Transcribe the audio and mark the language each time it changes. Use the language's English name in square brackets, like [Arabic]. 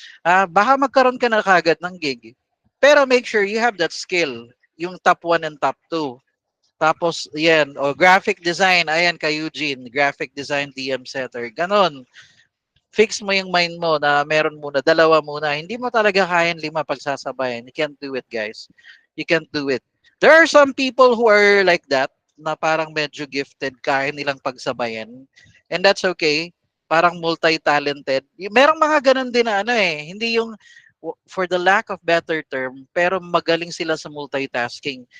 [Filipino] Baka magkaroon ka na kagad ng gig. [English] Pero make sure you have that skill, yung top 1 and top 2. [Filipino] Tapos, yan, graphic design, ayan kay Eugene, graphic design DM setter, ganon. Fix mo yung mind mo na meron muna, dalawa muna. Hindi mo talaga kayang 5 pagsasabayan. [English] You can't do it, guys. You can't do it. There are some people who are like that, [Filipino] na parang medyo gifted, kaya nilang pagsabayan. [English] And that's okay. [Filipino] Parang multi-talented. Merong mga ganun din na hindi yung [English] for the lack of better term, [Filipino] pero magaling sila sa multitasking.